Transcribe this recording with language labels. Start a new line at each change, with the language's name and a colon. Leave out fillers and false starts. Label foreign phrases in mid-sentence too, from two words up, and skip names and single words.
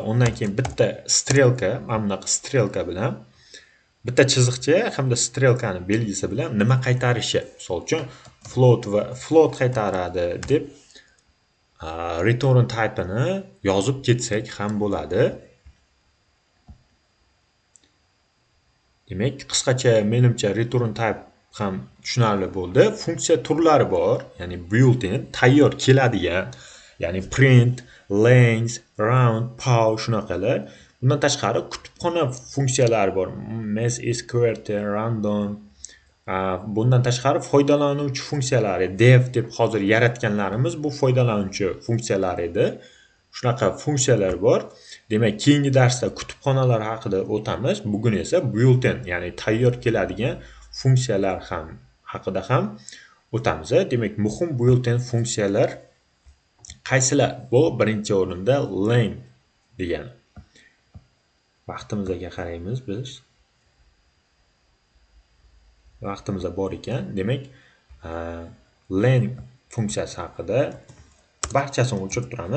Uzbek: Undan keyin bitta strelka, mana bunaqa strelka bilan bitta chiziqcha hamda strelkani belgisi bilan nima qaytarishi, misol uchun float qaytaradi deb
English: return type
Uzbek: ni yozib ketsak ham bo'ladi. Demak, qisqacha menimcha
English: return type
Uzbek: ham tushunarli bo'ldi. Funksiya turlari bor, ya'ni built-in, tayyor keladigan, ya'ni print, length, round, pow shunaqalar. Bundan tashqari kutubxona funksiyalari bor. Mass sqrt, random. Bundan tashqari foydalanuvchi funksiyalari, dev deb hozir yaratganlarimiz bu foydalanuvchi funksiyalar edi. Shunaqa funksiyalar bor. Demak, keyingi darsda kutubxonalar haqida o'tamiz. Bugun esa built-in, ya'ni tayyor keladigan funksiyalar haqida ham o'tamiz. Demak, muhim built-in funksiyalar qaysilar? Bu birinchi o'rinda len degani. Vaqtimizga qaraymiz biz. Vaqtimiz bor ekan. Demak, len funksiyasi haqida barchasini o'chirib turamiz.